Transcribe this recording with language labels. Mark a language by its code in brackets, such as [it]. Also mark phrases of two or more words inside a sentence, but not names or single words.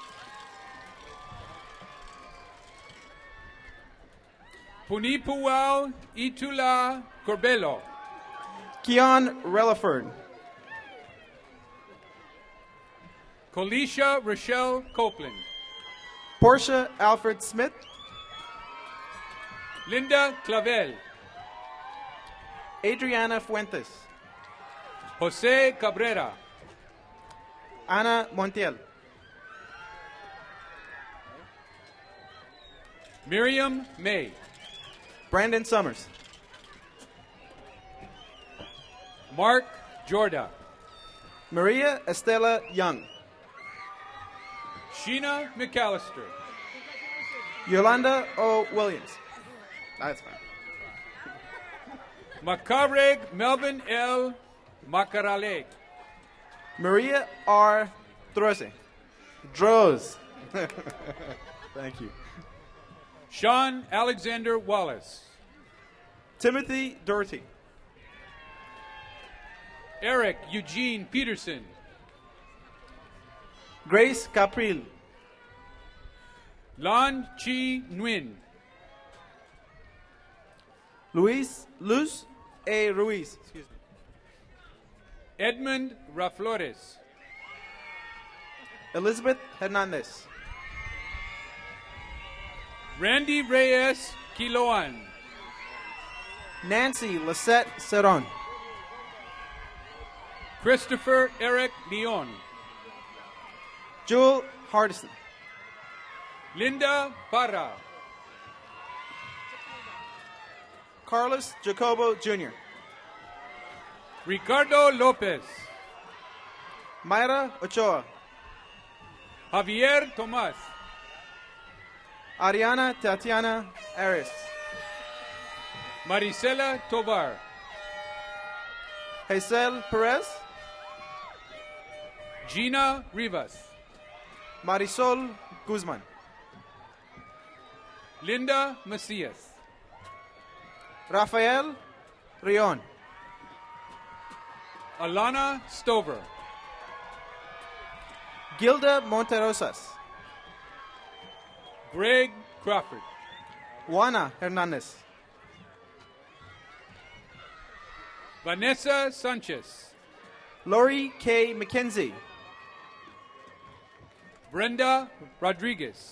[en] Punipuao Itula Corbelo. Keon Relaford. Colisha Rochelle Copeland. Portia Alfred Smith. Linda Clavel. Adriana Fuentes. Jose Cabrera. Ana Montiel. Miriam May. Brandon Summers. Mark Jorda. Maria Estela Young. Sheena McAllister. Yolanda O. Williams. That's fine. Macareg Melvin L. Macarale. Maria R. Droz. Thank you. Sean Alexander Wallace. Timothy Doherty. Eric Eugene Peterson. Grace Capril. Lan Chi Nguyen. Luz A. Ruiz. Excuse me. Edmund Raflores. Elizabeth Hernandez. Randy Reyes Quiloan. Nancy Lisette Ceron. Christopher Eric Leon. Jewel Hardison. Linda Parra. Carlos Jacobo Jr. Ricardo Lopez. Mayra Ochoa. Javier Tomas. Ariana Tatiana Aris. Marisela Tovar. Hazel Perez. Gina Rivas. Marisol Guzman. Linda Macias. Rafael Rion. Alana Stover. Gilda Monterosas. Greg Crawford. Juana Hernandez. Vanessa Sanchez. Lori K. McKenzie. Brenda Rodriguez.